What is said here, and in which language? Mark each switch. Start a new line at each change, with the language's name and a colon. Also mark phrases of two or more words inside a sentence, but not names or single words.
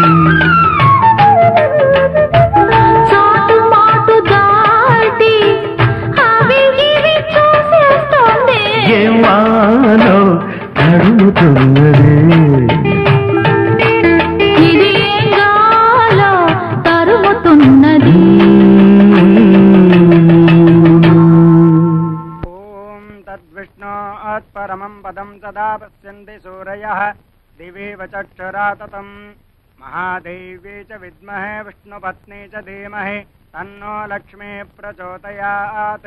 Telugu: చాటు మాటు దాటి అవి ఇవి చూసేస్తోంది. ఏం వానో తరుముతున్నది. ఇది ఏం గాలో తరుముతున్నది.
Sanskrit: परमं पदं सदा पश्यन्ति सूरयः दिवेव चक्षुरा ततं महादेव्यै च विद्महे विष्णुपत्नी च धीमहि तन्नो लक्ष्मी प्रचोदयात्.